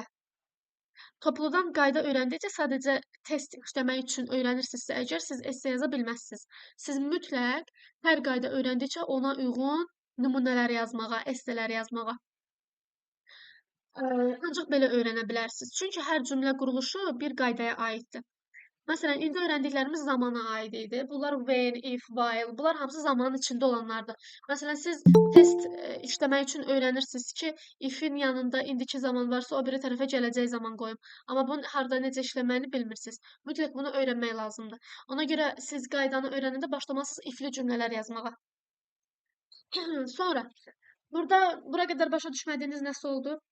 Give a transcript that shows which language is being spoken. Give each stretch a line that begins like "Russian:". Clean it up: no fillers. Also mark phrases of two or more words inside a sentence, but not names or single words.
Azerbaijani: Topludan qayda öyrəndikcə sadəcə test işləmək üçün öyrənirsinizsə, əgər siz esse yaza bilməzsiniz. Siz mütləq hər qayda öyrəndikcə ona uyğun nümunələr yazmağa, esselər yazmağa. Ancaq belə öyrənə bilərsiniz. Çünki hər cümlə quruluşu bir qaydaya aiddir. Məsələn, indi öyrəndiklərimiz zamana aid idi.
English: Bunlar when, if, while,
Azerbaijani: bunlar hamısı zamanın içində olanlardır. Məsələn, siz test işləmək üçün öyrənirsiniz ki, if-in yanında indiki zaman varsa, o biri tərəfə gələcək zaman qoyun. Amma bunun harda necə işləməyini bilmirsiniz. Mütləq bunu öyrənmək lazımdır. Ona görə siz qaydanı öyrənəndə başlamalısınız ifli cümlələr yazmağa. Sonra, bura qədər başa düşmədiyiniz nəsə oldu?